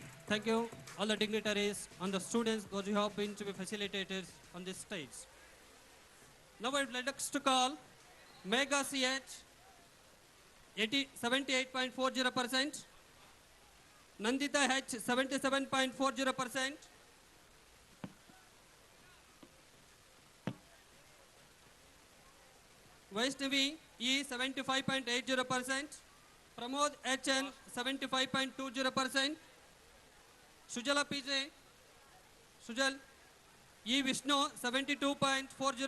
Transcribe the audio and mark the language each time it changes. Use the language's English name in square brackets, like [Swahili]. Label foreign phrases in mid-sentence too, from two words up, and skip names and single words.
[English] Thank you, all the dignitaries and the students, those who have been to be facilitated on this stage. Now I would like us to call Mega CH 78.40%, Nandita H 77.40%, Vaishnavi E 75.80%, Pramod HN 75.20%, Sujala PJ, Sujal E Vishnu 72.40%.